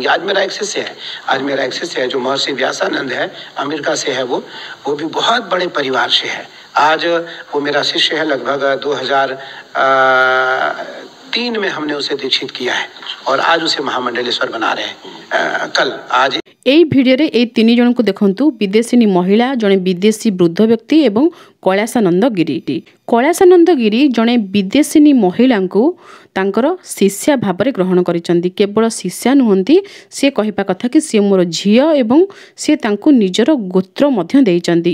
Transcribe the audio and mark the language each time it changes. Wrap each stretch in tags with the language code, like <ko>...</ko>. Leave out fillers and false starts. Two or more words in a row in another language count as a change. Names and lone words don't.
<hi>आज मेरा एक शिष्य है जो महर्षि व्यासानंद है, अमेरिका से है। वो भी बहुत बड़े परिवार से है। आज वो मेरा शिष्य है। लगभग 2003 में हमने उसे दीक्षित किया है और आज उसे महामंडलेश्वर बना रहे हैं। कल आज</hi> <or>এই ভিডিଓରେ এই ତିନି ଜଣଙ୍କୁ ଦେଖନ୍ତୁ ବିଦେଶିନୀ ମହିଳା ଜଣେ ବିଦେଶୀ ବୃଦ୍ଧ ବ୍ୟକ୍ତି ଏବଂ କୈଳାସାନନ୍ଦ ଗିରି। କୈଳାସାନନ୍ଦ ଗିରି ଜଣେ ବିଦେଶିନୀ ମହିଳାଙ୍କୁ ତାଙ୍କର ଶିଷ୍ୟା ଭାବରେ ଗ୍ରହଣ କରିଛନ୍ତି। କେବଳ ଶିଷ୍ୟା ନୁହନ୍ତି, ସେ କହିବା କଥା କି ସିଏ ମୋର ଝିଅ ଏବଂ ସିଏ ତାଙ୍କୁ ନିଜର ଗୋତ୍ର ମଧ୍ୟ ଦେଇଛନ୍ତି।</or>